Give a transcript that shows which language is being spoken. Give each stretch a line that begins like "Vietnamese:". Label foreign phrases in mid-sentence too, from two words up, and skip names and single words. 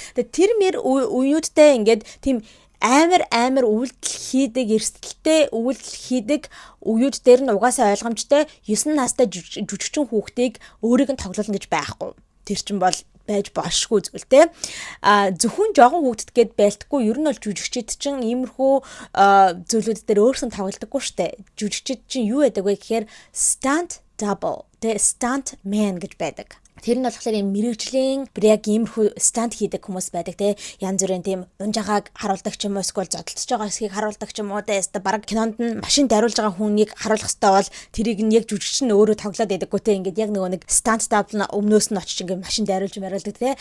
Mongolian: Тэгээ тэр мэр үеүүдтэй ингээд тийм амар үйлдэл хийдэг эрсдэлтэй үйлдэл хийдэг үеуд дээр нь угаасаа ойлгомжтой 9 настай жүжигчин хүүхдийг өөрийг нь тоглоулна гэж байхгүй. Тэр чинь бол байж болшгүй зүйл те. Зөвхөн жоохон хүүхдэд гээд байлтгүй ер нь бол жүжигчид чинь иймэрхүү зүйлүүд дээр өөрсдөө тоглодоггүй штэ. Жүжигчид чинь юу байдаг вэ гэхээр
English: stunt double, the stunt man
Mongolian: гэж байдаг. Тэр нь болохоор юм мэрэгжлийн бүр яг иймэрхүү стант хийдэг хүмүүс байдаг те. Янз бүрийн тийм унжаагааг харуулдаг ч юм уу эсвэл зодтолцож байгаа хэсгийг харуулдаг ч юм уу те. Бараг кинонд нь машин дариулж байгаа хүнийг харуулах хэрэгтэй бол тэрийг нь яг жүжигч нь өөрөө тоглоод байдаггүй те. Ингээд яг нэг
English: stunt double
Mongolian: өмнөөс нь очиж ингээд машин дариулж мариулдаг те.